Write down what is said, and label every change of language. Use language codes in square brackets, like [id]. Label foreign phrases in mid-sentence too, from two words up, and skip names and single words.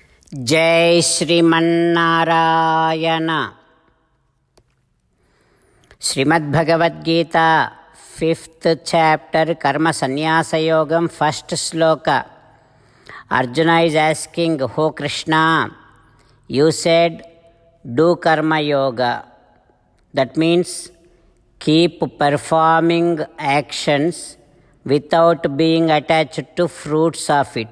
[sa] जय श्रीमन्नारायण। श्रीमद्भगवद्गीता [en] 5th chapter [sa] कर्म संन्यास योगम 1st श्लोका. [en] Arjuna is asking, "Oh Krishna, you said do karma yoga. That means keep performing actions without being attached to fruits of it.